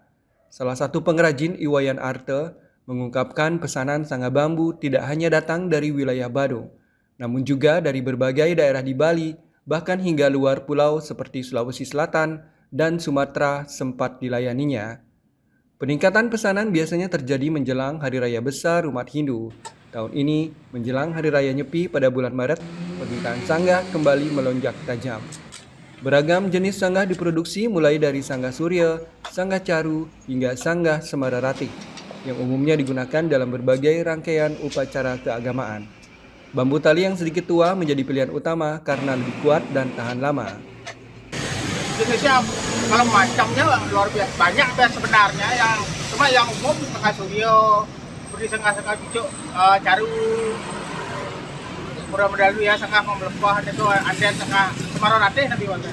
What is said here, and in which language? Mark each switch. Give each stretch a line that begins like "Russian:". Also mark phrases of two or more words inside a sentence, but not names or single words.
Indonesian: Salah satu pengrajin, Iwayan Arte, mengungkapkan pesanan sanggah bambu tidak hanya datang dari wilayah Badung, namun juga dari berbagai daerah di Bali, bahkan hingga luar pulau seperti Sulawesi Selatan dan Sumatera sempat dilayaninya. Peningkatan pesanan biasanya terjadi menjelang Hari Raya Besar umat Hindu. Tahun ini, menjelang Hari Raya Nyepi pada bulan Maret, permintaan sanggah kembali melonjak tajam. Beragam jenis sanggah diproduksi mulai dari sanggah surya, sanggah caru, hingga sanggah semara ratik, yang umumnya digunakan dalam berbagai rangkaian upacara keagamaan. Bambu tali yang sedikit tua menjadi pilihan utama karena lebih kuat dan tahan lama. Jenisnya kalau macamnya luar biasa banyak sebenarnya, yang umum sanggah surya, seperti sanggah cucuk, caru, mudah-mudahan ya sanggah memelepah itu ada sanggah semara ratih nabi warga.